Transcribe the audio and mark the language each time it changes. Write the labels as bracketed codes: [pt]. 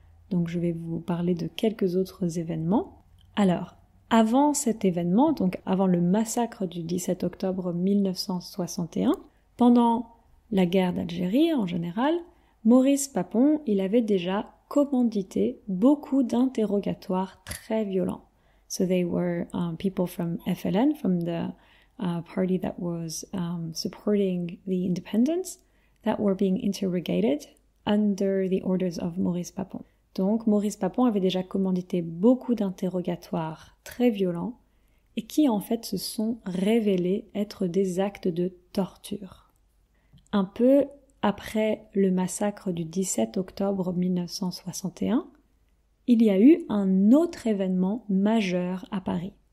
[fr] Donc je vais vous parler de quelques autres événements. Alors, avant cet événement, donc avant le massacre du 17 octobre 1961, pendant la guerre d'Algérie en général, Maurice Papon, il avait déjà commandité beaucoup d'interrogatoires très violents. [en] So they were people from FLN, from the party that was supporting the independence, that were being interrogated under the orders of Maurice Papon. [fr] Donc Maurice Papon avait déjà commandité beaucoup d'interrogatoires très violents et qui en fait se sont révélés être des actes de torture. Un peu après le massacre du 17 octobre 1961, il y a eu un autre événement majeur à Paris.